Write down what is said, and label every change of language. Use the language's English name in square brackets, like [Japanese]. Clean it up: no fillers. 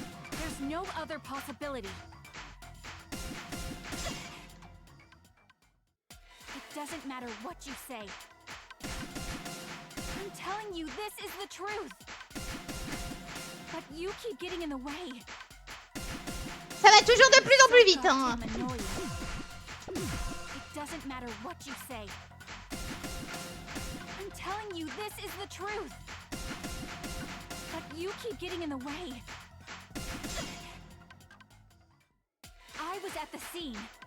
[English] There's no other possibility. It doesn't matter what you say. I'm telling you, this is the truth. But you keep getting in the way. [French] Ça va toujours de plus en plus vite, hein. [English] It doesn't matter what you say. I'm telling you, this is the truth. But you keep getting in the way. I was at the scene.